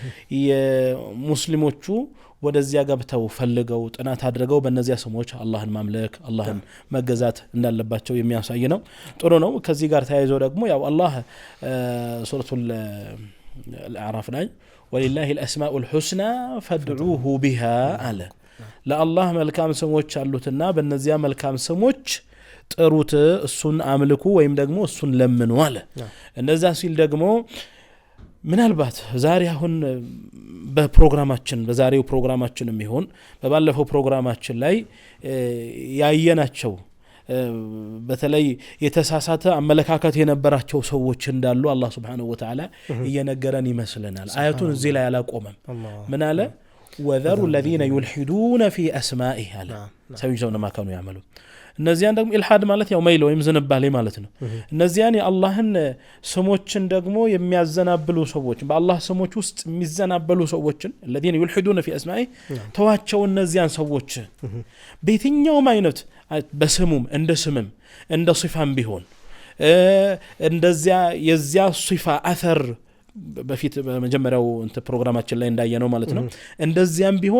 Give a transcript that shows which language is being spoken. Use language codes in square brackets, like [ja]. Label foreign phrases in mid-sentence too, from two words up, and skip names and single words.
[am] የሙስሊሞቹ ወደዚያ ገብተው ፈልገው ጥናት አድርገው በእነዚያ ስሞች አላህን ማምለክ አላህን መገዛት እንዳለባቸው የሚያሳይ ነው። ጥሩ ነው። ከዚህ ጋር ተያይዞ ደግሞ ያው አላህ ሱረቱል አዕራፍ ላይ [ar] ولله الأسماء الحسنى فادعوه بها [am] አለ ለአላህ መልካም ስሞች አሉትና በእነዚያ መልካም ስሞች ጥሩት እሱን አምልኩ ወይም ደግሞ እሱን ለምኑ አለ። እንደዛ ሲል ደግሞ ምናልባት ዛሬ አሁን በዛሬው ፕሮግራማችንም ይሁን በባለፈው ፕሮግራማችን ላይ ያየናቸው በተለይ የተሳሳተ አመለካከት የነበራቸው ሰዎች እንዳሉ አላህ [ar] سبحانه وتعالى [am] እየነገረን ይመስለናል። አያቱን እዚህ ላይ አላቆመም። ምን አለ [ar] وذروا الذين يلحدون في [am] أسمائه አለ ሰውየው [ar] ما كانوا يعملون [am] እነዚያን ደግሞ ኢልሃድ ማለት ያው መይል ወይም ዝንባሌ ማለት ነው። እነዚያን የአላህን ስሞችን ደግሞ የሚያዘናብሉ ሰዎች በአላህ ስሞች ውስጥ የሚዘናበሉ ሰዎችን [ar] الذين يلحدون في أسمائه [am] ተዋቸው እነዚያን ሰዎች በየትኛውም አይነት በስሙም እንደ ስምም እንደ صفም ቢሆን እንደዚያ የዚያ صفه አثር በፊት በመጀመሪያው ፕሮግራማችን ላይ እንዳየነው ማለት ነው። እንደዚያም ቢሆን